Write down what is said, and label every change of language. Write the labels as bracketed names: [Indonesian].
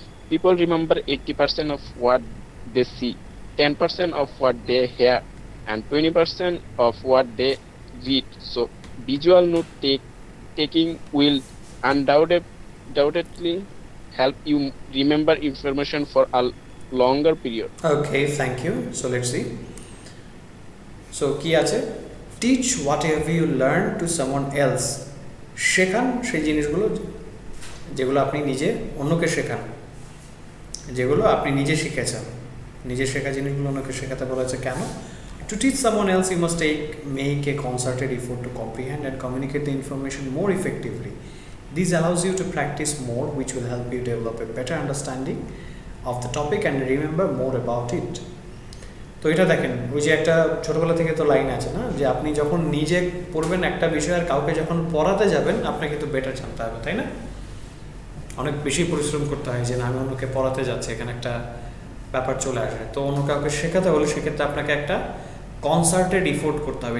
[English] People remember 80% of what they see, 10% of what they hear, and 20% of what they read. So visual note taking will undoubtedly help you remember information for a longer period. Okay, thank you. So let's see. [Bangla] So কি আছে, [English] teach whatever you learn to someone else, [Bangla] শেখান সেই জিনিসগুলো যেগুলো আপনি নিজে অন্যকে শেখান, যেগুলো আপনি নিজে শিখেছেন। নিজে শেখা জিনিসগুলো অন্যকে শেখাতে বলেছে কেন? [English] To teach someone else, you must make a concerted effort to comprehend and communicate the information more effectively. This allows you to practice more, which will help you develop a better understanding of the topic and remember more about it. [Bangla] তো এটা দেখেন, ওই যে একটা ছোটোবেলা থেকে তো line আছে না, যে আপনি যখন নিজে পড়বেন একটা বিষয় আর কাউকে যখন পড়াতে যাবেন আপনাকে কিন্তু বেটার জানতে হবে, তাই না? অনেক বেশি পরিশ্রম করতে হয় যে না আমি অন্যকে পড়াতে যাচ্ছি, এখানে একটা ব্যাপার চলে আসে। তো অন্য কাউকে শেখাতে হলে সেক্ষেত্রে আপনাকে একটা কনসার্টেড ইফোর্ট করতে হবে।